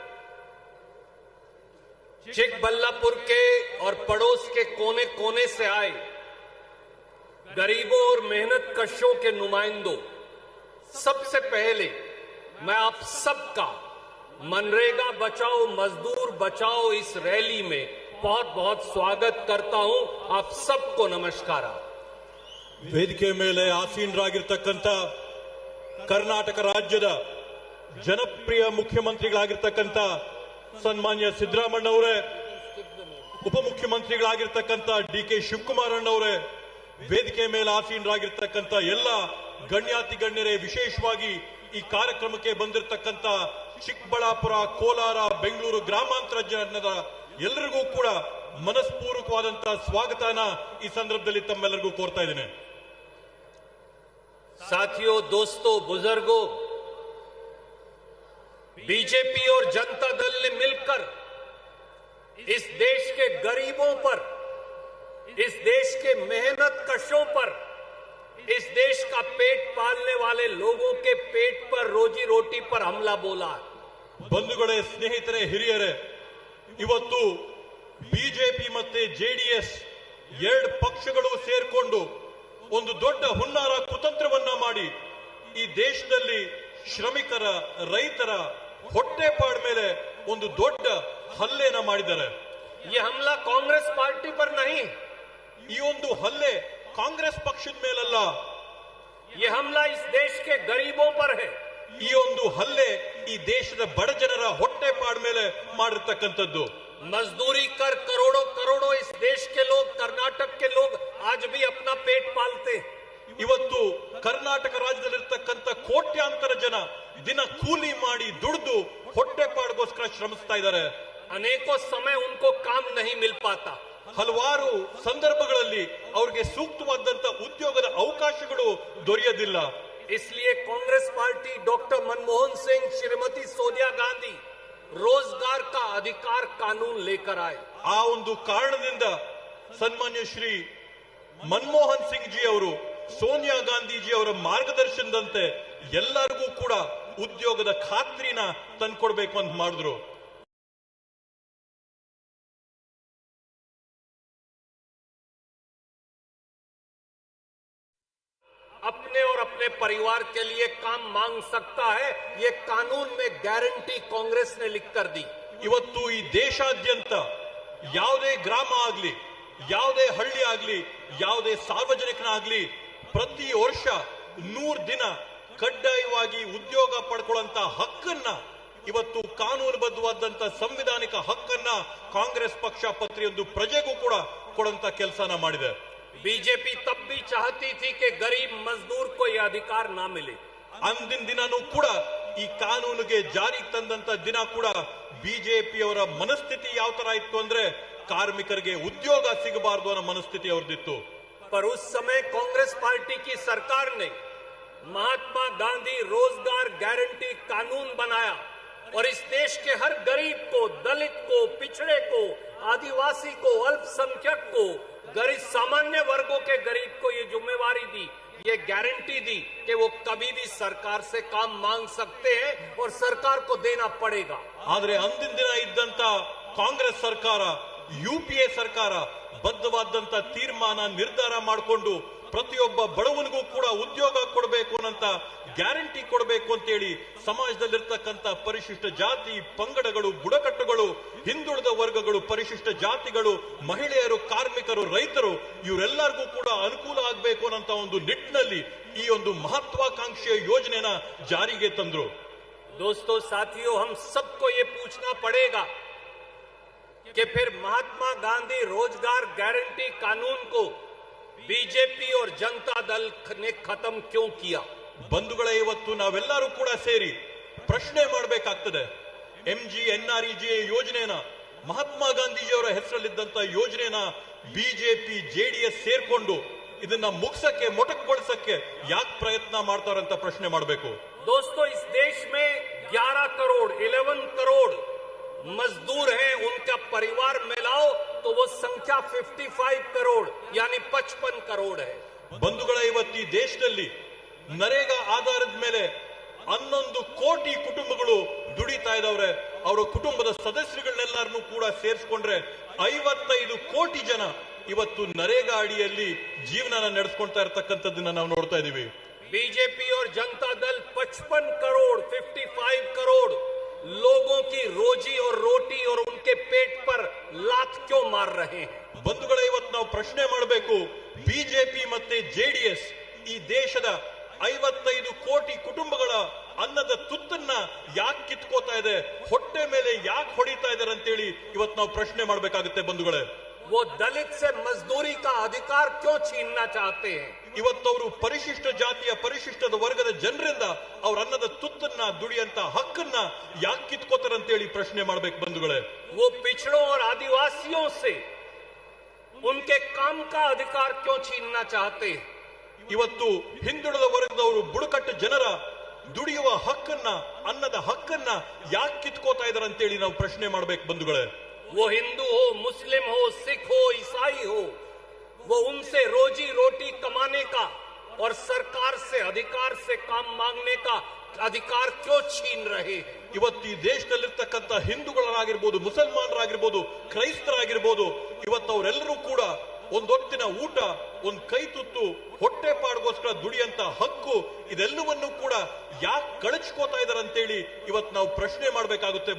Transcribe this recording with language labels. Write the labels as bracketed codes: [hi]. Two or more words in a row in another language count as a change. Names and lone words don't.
[hi] चिकबल्लापुर के और पड़ोस के कोने कोने से आए गरीबों और मेहनत कशों के नुमाइंदों, सबसे पहले मैं आप सबका मनरेगा बचाओ मजदूर बचाओ इस रैली में बहुत बहुत स्वागत करता हूं। आप सबको नमस्कार। [kn] ವೇದಿಕೆ ಮೇಲೆ ಆಸೀನರಾಗಿರತಕ್ಕಂತ ಕರ್ನಾಟಕ ರಾಜ್ಯದ ಜನಪ್ರಿಯ ಮುಖ್ಯಮಂತ್ರಿಗಳಾಗಿರತಕ್ಕಂತ ಸನ್ಮಾನ್ಯ ಸಿದ್ದರಾಮಯ್ಯ ಅವರೇ, ಉಪಮುಖ್ಯಮಂತ್ರಿಗಳಾಗಿರತಕ್ಕಂತ ಡಿ.ಕೆ. ಶಿವಕುಮಾರ್ ಅವರೇ, ವೇದಿಕೆ ಮೇಲೆ ಆಸೀನರಾಗಿರತಕ್ಕಂತ ಎಲ್ಲ ಗಣ್ಯಾತಿ ಗಣ್ಯರೇ, ವಿಶೇಷವಾಗಿ ಈ ಕಾರ್ಯಕ್ರಮಕ್ಕೆ ಬಂದಿರತಕ್ಕಂತ ಚಿಕ್ಕಬಳ್ಳಾಪುರ, ಕೋಲಾರ, ಬೆಂಗಳೂರು ಗ್ರಾಮಾಂತರ ಜನರ ಎಲ್ಲರಿಗೂ ಕೂಡ ಮನಸ್ಪೂರ್ವಕವಾದಂತಹ ಸ್ವಾಗತನ ಈ ಸಂದರ್ಭದಲ್ಲಿ ತಮ್ಮೆಲ್ಲರಿಗೂ ಕೋರ್ತಾ ಇದ್ದೇನೆ। [hi] साथियों, दोस्तों, बुजुर्गों, बीजेपी और जनता दल ने मिलकर इस देश के गरीबों पर, इस देश के मेहनत कशों पर, इस देश का पेट पालने वाले लोगों के पेट पर, रोजी रोटी पर हमला बोला। [kn] ಬಂಧುಗಳೇ, ಸ್ನೇಹಿತರೆ, ಹಿರಿಯರೇ, ಇವತ್ತು ಬಿಜೆಪಿ ಮತ್ತೆ ಜೆಡಿಎಸ್ ಎರಡು ಪಕ್ಷಗಳು ಸೇರ್ಕೊಂಡು ಒಂದು ದೊಡ್ಡ ಹುನ್ನಾರ ಕುತಂತ್ರವನ್ನ ಮಾಡಿ ಈ ದೇಶದಲ್ಲಿ ಶ್ರಮಿಕರ, ರೈತರ ಹೊಟ್ಟೆಪಾಡ ಮೇಲೆ ಒಂದು ದೊಡ್ಡ ಹಲ್ಲೆನ ಮಾಡಿದ್ದಾರೆ। [hi] ये हमला कांग्रेस पार्टी पर नहीं, [kn] ಈ ಒಂದು ಹಲ್ಲೆ ಕಾಂಗ್ರೆಸ್ ಪಕ್ಷದ ಮೇಲಲ್ಲ, [hi] ये हमला इस देश के गरीबों पर है। [kn] ಈ ಒಂದು ಹಲ್ಲೆ ಈ ದೇಶದ ಬಡ ಜನರ ಹೊಟ್ಟೆಪಾಡ ಮೇಲೆ ಮಾಡಿರ್ತಕ್ಕಂಥದ್ದು। [hi] मजदूरी कर करोड़ों करोड़ों इस देश के लोग, कर्नाटक के लोग आज भी अपना पेट पालते। [kn] ಇವತ್ತು ಕರ್ನಾಟಕ ರಾಜ್ಯದಲ್ಲಿರ್ತಕ್ಕಂಥ ಕೋಟ್ಯಾಂತರ ಜನ ದಿನ ಕೂಲಿ ಮಾಡಿ ದುಡಿದು ಹೊಟ್ಟೆಪಾಡಿಗೋಸ್ಕರ ಶ್ರಮಿಸ್ತಾ ಇದ್ದಾರೆ। [hi] अनेकों समय उनको काम नहीं मिल पाता। [kn] ಹಲವಾರು ಸಂದರ್ಭಗಳಲ್ಲಿ ಅವರಿಗೆ ಸೂಕ್ತವಾದಂತ ಉದ್ಯೋಗದ ಅವಕಾಶಗಳು ದೊರೆಯೋದಿಲ್ಲ। [hi] इसलिए कांग्रेस पार्टी डॉक्टर मनमोहन सिंह, श्रीमती सोनिया गांधी रोजगार का अधिकार कानून लेकर आए। [kn] ಆ ಒಂದು ಕಾರಣದಿಂದ ಸನ್ಮಾನ್ಯ ಶ್ರೀ ಮನಮೋಹನ್ ಸಿಂಗ್ ಜಿ ಅವರು, ಸೋನಿಯಾ ಗಾಂಧೀಜಿ ಅವರ ಮಾರ್ಗದರ್ಶನದಂತೆ ಎಲ್ಲರಿಗೂ ಕೂಡ ಉದ್ಯೋಗದ ಖಾತ್ರಿನ ತಂದ್ಕೊಡ್ಬೇಕು ಅಂತ ಮಾಡಿದ್ರು। [hi] अपने और अपने परिवार के लिए काम मांग सकता है, ये कानून में गारंटी कांग्रेस ने लिखकर दी। [kn] ಇವತ್ತು ಈ ದೇಶಾದ್ಯಂತ ಯಾವುದೇ ಗ್ರಾಮ ಆಗಲಿ, ಯಾವುದೇ ಹಳ್ಳಿ ಆಗಲಿ, ಯಾವುದೇ ಸಾರ್ವಜನಿಕನಾಗಲಿ ಪ್ರತಿ ವರ್ಷ 100 ದಿನ ಕಡ್ಡಾಯವಾಗಿ ಉದ್ಯೋಗ ಪಡ್ಕೊಳ್ಳುವಂತ ಹಕ್ಕನ್ನ, ಇವತ್ತು ಕಾನೂನುಬದ್ಧವಾದಂತ ಸಂವಿಧಾನಿಕ ಹಕ್ಕನ್ನ ಕಾಂಗ್ರೆಸ್ ಪಕ್ಷ ಪ್ರತಿಯೊಂದು ಪ್ರಜೆಗೂ ಕೂಡ ಕೊಡುವಂತ ಕೆಲಸನ ಮಾಡಿದೆ। [hi] बीजेपी तब भी चाहती थी कि गरीब मजदूर को यह अधिकार ना मिले। [kn] ಅಂದಿನ ದಿನನೂ ಕೂಡ ಈ ಕಾನೂನಿಗೆ ಜಾರಿಗೆ ತಂದಂತ ದಿನ ಕೂಡ ಬಿಜೆಪಿಯವರ ಮನಸ್ಥಿತಿ ಯಾವ ತರ ಇತ್ತು ಅಂದ್ರೆ ಕಾರ್ಮಿಕರಿಗೆ ಉದ್ಯೋಗ ಸಿಗಬಾರದು ಅನ್ನೋ ಮನಸ್ಥಿತಿ ಅವ್ರದಿತ್ತು। [hi] पर उस समय कांग्रेस पार्टी की सरकार ने महात्मा गांधी रोजगार गारंटी कानून बनाया और इस देश के हर गरीब को, दलित को, पिछड़े को, आदिवासी को, अल्पसंख्यक को, गरीब सामान्य वर्गों के गरीब को ये जिम्मेवारी दी ये गारंटी दी कि वो कभी भी सरकार से काम मांग सकते हैं और सरकार को देना पड़ेगा। [kn] ಆದ್ರೆ ಅಂದಿನ ದಿನ ಇದ್ದಂತ ಕಾಂಗ್ರೆಸ್ ಸರ್ಕಾರ, ಯುಪಿಎ ಸರ್ಕಾರ ಬದ್ಧವಾದಂತ ತೀರ್ಮಾನ ನಿರ್ಧಾರ ಮಾಡಿಕೊಂಡು ಪ್ರತಿಯೊಬ್ಬ ಬಡವನಿಗೂ ಕೂಡ ಉದ್ಯೋಗ ಕೊಡಬೇಕು ಅಂತ ಗ್ಯಾರಂಟಿ ಕೊಡಬೇಕು ಅಂತೇಳಿ ಸಮಾಜದಲ್ಲಿರ್ತಕ್ಕಂಥ ಪರಿಶಿಷ್ಟ ಜಾತಿ, ಪಂಗಡಗಳು, ಬುಡಕಟ್ಟುಗಳು, ಹಿಂದುಳಿದ ವರ್ಗಗಳು, ಪರಿಶಿಷ್ಟ ಜಾತಿಗಳು, ಮಹಿಳೆಯರು, ಕಾರ್ಮಿಕರು, ರೈತರು ಇವರೆಲ್ಲರಿಗೂ ಕೂಡ ಅನುಕೂಲ ಆಗಬೇಕು ಅನ್ನೋ ಒಂದು ನಿಟ್ಟಿನಲ್ಲಿ ಈ ಒಂದು ಮಹತ್ವಾಕಾಂಕ್ಷೆಯ ಯೋಜನೆನ ಜಾರಿಗೆ ತಂದ್ರು. [hi] दोस्तों, साथियों, हम सबको ये पूछना पड़ेगा कि फिर महात्मा गांधी रोजगार गारंटी कानून को बीजेपी और जनता दल ने खत्म क्यों किया? [kn] ಬಂಧುಗಳೇ, ಇವತ್ತು ನಾವೆಲ್ಲರೂ ಕೂಡ ಸೇರಿ ಪ್ರಶ್ನೆ ಮಾಡಬೇಕಾಗ್ತದೆ. MGNREGA ಯೋಜನೆನ, ಮಹಾತ್ಮ ಗಾಂಧೀಜಿಯವರ ಹೆಸರಲ್ಲಿದ್ದಂತ ಯೋಜನೆನ ಬಿಜೆಪಿ, ಜೆಡಿಎಸ್ ಸೇರ್ಕೊಂಡು ಇದನ್ನ ಮುಗಿಸಕ್ಕೆ, ಮೊಟಕುಗೊಳಿಸಕ್ಕೆ ಯಾಕೆ ಪ್ರಯತ್ನ ಮಾಡ್ತಾರಂತ ಪ್ರಶ್ನೆ ಮಾಡಬೇಕು. दोस्तों, इस देश में 11 करोड़ 11 करोड़ मजदूर हैं, उनका परिवार मिलाओ तो वो संख्या 55 करोड़ यानी 55 करोड़ है. ಬಂಧುಗಳ, ಇವತ್ತು ಈ ದೇಶದಲ್ಲಿ ನರೇಗಾ ಆಧಾರದ ಮೇಲೆ 11 ಕೋಟಿ ಕುಟುಂಬಗಳು ದುಡಿತಾ ಇದಾವ್ರೆ. ಅವರ ಕುಟುಂಬದ ಸದಸ್ಯರುಗಳನ್ನೆಲ್ಲರನ್ನೂ ಕೂಡ ಸೇರಿಸ್ಕೊಂಡ್ರೆ 55 ಕೋಟಿ ಜನ ಇವತ್ತು ನರೇಗಾ ಅಡಿಯಲ್ಲಿ ಜೀವನ ನಡೆಸ್ಕೊಳ್ತಾ ಇರತಕ್ಕಂಥದ್ದನ್ನ ನಾವು ನೋಡ್ತಾ ಇದೀವಿ. बीजेपी और जनता दल 55 करोड़ 55 करोड़ लोगों की रोजी और रोटी और उनके पेट पर लात क्यों मार रहे हैं? ಬಂಧುಗಳೇ, ಇವತ್ತು ನಾವು ಪ್ರಶ್ನೆ ಮಾಡಬೇಕು, ಬಿಜೆಪಿ ಮತ್ತೆ ಜೆಡಿಎಸ್ ಈ ದೇಶದ 55 ಕೋಟಿ ಕುಟುಂಬಗಳ ಅನ್ನದ ತುತ್ತನ್ನ ಯಾಕೆ ಕಿತ್ಕೋತಾ ಇದೆ, ಹೊಟ್ಟೆ ಮೇಲೆ ಯಾಕೆ ಹೊಡಿತಾ ಇದ್ದಾರೆ ಅಂತೇಳಿ ಇವತ್ತು ನಾವು ಪ್ರಶ್ನೆ ಮಾಡಬೇಕಾಗುತ್ತೆ. ಬಂಧುಗಳೇ, [hi] वो दलित से मजदूरी का अधिकार क्यों छीनना चाहते हैं? [kn] ಇವತ್ತು ಅವರು ಪರಿಶಿಷ್ಟ ಜಾತಿಯ, ಪರಿಶಿಷ್ಟದ ವರ್ಗದ ಜನರಿಂದ ಅವ್ರ ಅನ್ನದ ತುತ್ತನ್ನ, ದುಡಿಯಂತ ಹಕ್ಕನ್ನ ಯಾಕೆ ಕಿತ್ಕೋತಾರೆ ಅಂತೇಳಿ ಪ್ರಶ್ನೆ ಮಾಡಬೇಕು. ಬಂಧುಗಳೇ, [hi] वो पिछड़ों और आदिवासियों से उनके काम का अधिकार क्यों छीनना चाहते हैं? [kn] ಇವತ್ತು ಹಿಂದುಳಿದ ವರ್ಗದವರು, ಬುಡಕಟ್ಟು ಜನರ ದುಡಿಯುವ ಹಕ್ಕನ್ನ, ಅನ್ನದ ಹಕ್ಕನ್ನ ಯಾಕೆ ಕಿತ್ಕೋತಾ ಇದಾರೆ ಅಂತೇಳಿ ನಾವು ಪ್ರಶ್ನೆ ಮಾಡಬೇಕು. ಬಂಧುಗಳೇ, [hi] वो हिंदू हो, मुस्लिम हो, सिख हो, ईसाई हो, वो उनसे रोजी रोटी कमाने का और सरकार से अधिकार से काम मांगने का अधिकार क्यों छीन रहे हैं? [kn] ಇವತ್ತು ಈ ದೇಶದಲ್ಲಿರ್ತಕ್ಕಂಥ ಹಿಂದೂಗಳಾಗಿರ್ಬೋದು, ಮುಸಲ್ಮಾನರಾಗಿರ್ಬೋದು, ಕ್ರೈಸ್ತರಾಗಿರ್ಬೋದು, ಇವತ್ತು ಅವರೆಲ್ಲರೂ ಕೂಡ ಒಂದೊತ್ತಿನ ಊಟ, ಒಂದ್ ಕೈ ತುತ್ತು, ಹೊಟ್ಟೆ ಪಾಡ್ಗೋಸ್ಕರ ದುಡಿಯಂತ ಹಕ್ಕು, ಇದೆಲ್ಲವನ್ನೂ ಕೂಡ ಯಾಕೆ ಕಳಚ್ಕೋತಾ ಇದಾರೆ ಅಂತೇಳಿ ಇವತ್ತು ನಾವು ಪ್ರಶ್ನೆ ಮಾಡಬೇಕಾಗುತ್ತೆ.